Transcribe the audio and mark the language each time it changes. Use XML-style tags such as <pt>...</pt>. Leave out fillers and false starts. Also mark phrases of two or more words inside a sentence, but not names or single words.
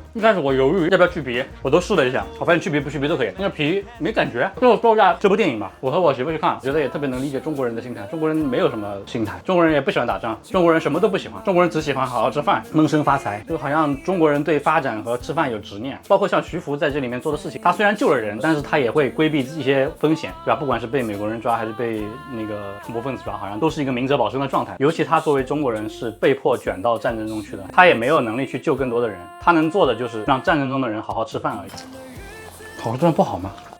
<zh>一開始我猶豫要不要去皮，我都試了一下，我發現去皮不去皮都可以。那個皮沒感覺。最後說一下這部電影吧，我和我媳婦去看，覺得也特別能理解中國人的心態。中國人沒有什麼心態，中國人也不喜歡打仗，中國人什麼都不喜歡，中國人只喜歡好好吃飯，悶聲發財。就好像中國人對發展和吃飯有執念，包括像徐福在這裡面做的事情，他雖然救了人，但是他也會規避一些風險，對吧？不管是被美國人抓還是被那個恐怖分子抓，好像都是一個明哲保身的狀態。尤其他作為中國人是被迫捲到戰爭中去的，他也沒有能力去救更多的人，他能做的就是讓戰爭中的人好好吃飯而已。好吃不好嗎？</zh>